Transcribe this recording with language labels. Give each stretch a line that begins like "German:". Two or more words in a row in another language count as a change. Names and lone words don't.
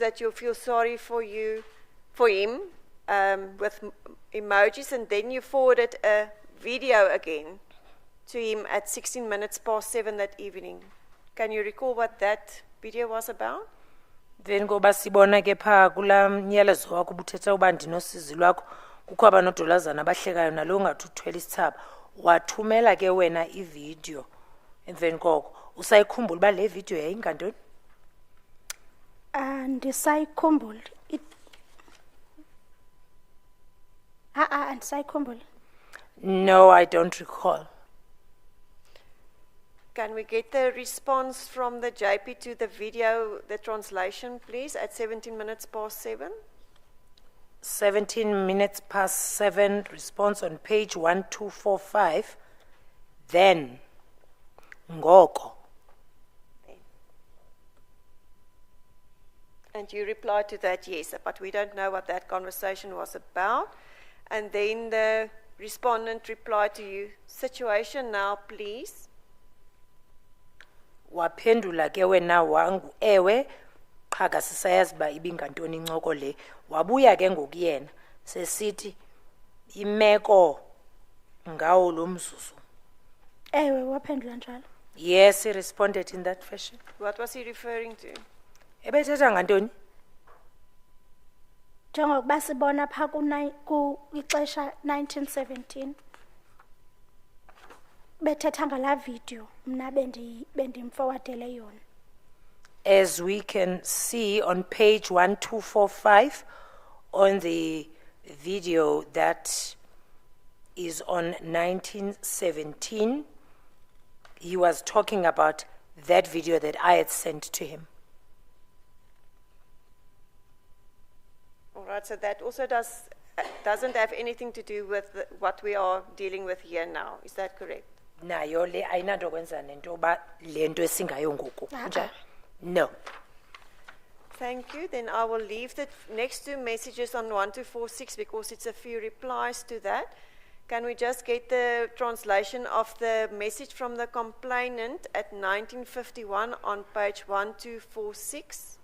English: that you feel sorry for him with emojis, and then you forwarded a video again to him at 7:16 that evening. Can you recall what that video was about?
Xhosa: Then ngoba sibona ke pha kula myalezo wakho ubuthetha uba ndinosizi lwakho kukho abanodolazana abahlekayo nalo ngathi uthwele isithaba wathumela ke wena ivideo emveni koko usayikhumbula uba le video yayingantoni? Andisayikhumbula. Andisayikhumbula.
English: No, I don't recall. Can we get the response from the JP to the video, the translation, please, at 7:17? 17 minutes past 7, response on page 1245, then, ngoko. And you replied to that, yes, but we don't know what that conversation was about. And then the respondent replied to you, situation now, please.
Xhosa: Waphendula ke wena wangu ewe qhaga sisayazi ba ibingantoni incoko le wabuya ke ngokuyena sesithi imeko ngawo lo mzuzu. Ewe waphendula njalo.
English: Yes, he responded in that fashion. What was he referring to?
Xhosa: Ebethetha ngantoni? Njengokuba sibona pha ku ixesha 1917 bethetha ngala video mna bendimforwardele yona.
English: As we can see on page 1245 on the video that is on 1917, he was talking about that video that I had sent to him. All right, so that also doesn't have anything to do with what we are dealing with here now. Is that correct?
Xhosa: Nayo le ayinanto kwenza nento ba lento esingayo ngoku. Kunjani?
English: No. Thank you. Then I will leave the next two messages on 1246 because it's a few replies to that. Can we just get the translation of the message from the complainant at 1951 on page 1246?